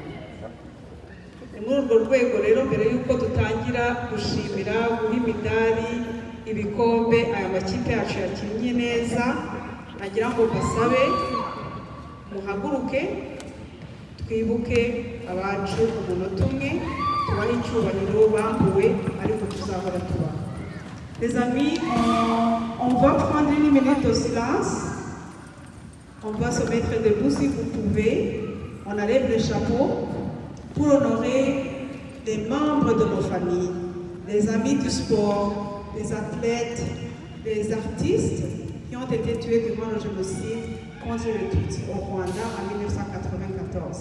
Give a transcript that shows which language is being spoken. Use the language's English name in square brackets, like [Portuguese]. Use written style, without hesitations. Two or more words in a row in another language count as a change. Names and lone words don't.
[Kinyarwanda] Ni muri urwo rwego rero mbere y'uko dutangira gushimira, guha imidari, ibikombe aya makipe yacu yakinnye neza, nagira ngo basabe muhaguruke twibuke abacu umunota umwe, tubahe icyubahiro bambuwe ariko tuzahora tubaha. [French] Les amis, on va prendre une minute de silence. On va se mettre debout si vous pouvez. On enlève le chapeau pour honorer les membres de nos familles, les amis du sport, les athlètes, les artistes qui ont été tués durant le génocide contre les Tutsis au Rwanda en 1994.